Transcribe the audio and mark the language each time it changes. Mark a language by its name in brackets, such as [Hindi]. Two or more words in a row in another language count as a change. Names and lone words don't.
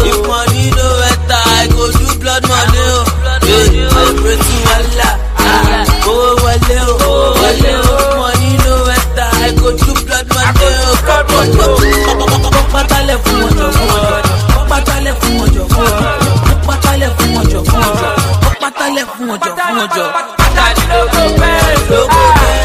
[Nigerian Pidgin] If money no enter, I go do blood money. I pray to Allah, go a little. Money no enter, I go do blood money. [Yoruba] Patale fún ọjọ́ fún ọjọ́, patale fún ọjọ́ fún ọjọ́, patale fún ọjọ́ fún ọjọ́, patale fún ọjọ́ fún ọjọ́.